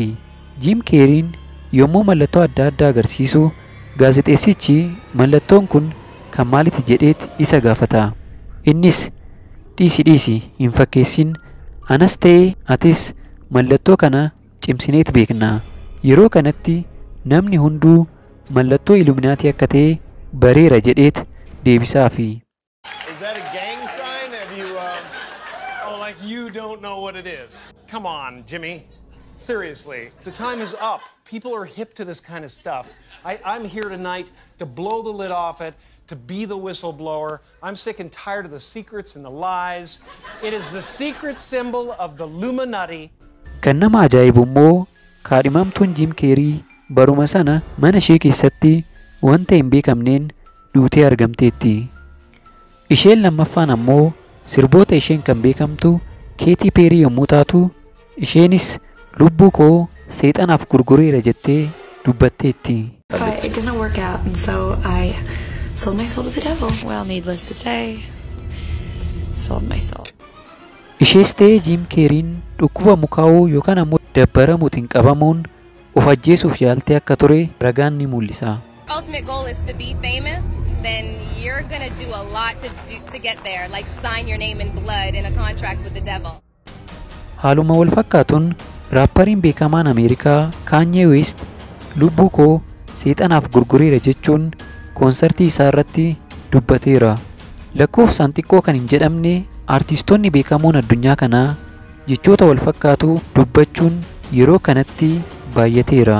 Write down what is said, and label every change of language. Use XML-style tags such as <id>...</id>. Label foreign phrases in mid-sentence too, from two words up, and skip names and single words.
<om>Jim Carrey'n yommuu mallattoo adda addaa agarsiisu gaazexeessichi mallattoon kun kan maaliiti jedheet isa gaafata. Innis dhiisi hin fakkeessin, anas ta'e atis mallattoo kana cimsineet beekna. Yeroo kanatti namni hunduu mallattoo Illuminaatii akka ta'e bareera jedheet deebisaafi.</om> <en>Is that a gang sign? Have you, Oh, like you don't know what it is. Come on, Jimmy. Seriously, the time is up. People are hip to this kind of stuff. I'm here tonight to blow the lid off it, to be the whistleblower. I'm sick and tired of the secrets and the lies. It is the secret symbol of the Illuminati.</en> <om>Kan nama ajaa'ibu immoo kaadhimamtuun Jim Carrey baruma sana mana ishee keessatti wanta hin beekamneen duutee argamteetti. Isheen lammaffaan ammoo sirboota isheen kan beekamtu Katy Perry yommuu taatu, isheenis lubbuu koo seexanaaf gurgureera jettee dubbatteetti.</om> <en>But it didn't work out, and so I sold my soul to the devil. Well, needless to say, sold my soul.</en> <om>Ishees ta'ee Jim Carrey'n dhukkuba mukaa'uu yookaan ammoo dabbaramuutiin qabamuun of ajjeesuuf yaaltee akka ture ragaan ni mul'isa.</om> <en>Ultimate goal is to be famous, then you're gonna do a lot to get there, like sign your name in blood in a contract with the devil.</en> <om>Haaluma wal fakkaatuun raappariin beekamaan Ameerikaa Kanye West lubbuu koo seexanaaf gurgureera jechuun koonsartii isaa irratti dubbateera. Lakkoofsaan xiqqoo kan hin jedhamne artistoonni beekamoon addunyaa kanaa jechoota wal fakkaatu dubbachuun yeroo kanatti baay'ateera.</om>